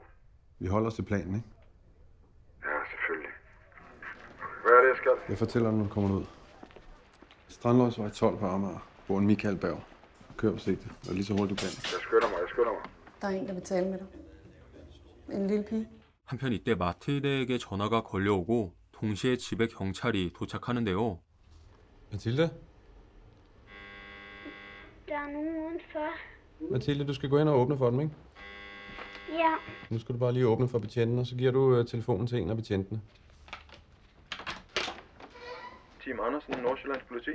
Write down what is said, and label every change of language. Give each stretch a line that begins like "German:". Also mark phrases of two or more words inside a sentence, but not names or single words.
Danish: Vi holder os til planen, ikke? Ja, selvfølgelig. Hvad er det, jeg skal? Jeg fortæller dig, når du kommer ud. Strandløsvej 12 på Amager, hvor en Michael Berg. Kør forsigtigt, og lige så hurtigt du kan. Jeg skynder mig. Der er en, der vil tale med dig. En lille pige.
Korean: 한편 이때 마틸데에게 전화가 걸려오고 동시에 집에 경찰이 도착하는데요.
Danish: Mathilde? Der er nogen udenfor. Mathilde, du skal gå ind og åbne for dem, ikke? Ja. Nu skal du bare lige åbne for betjenten, og så giver du telefonen til en af betjentene. Team Andersen, Nordsjællands politi.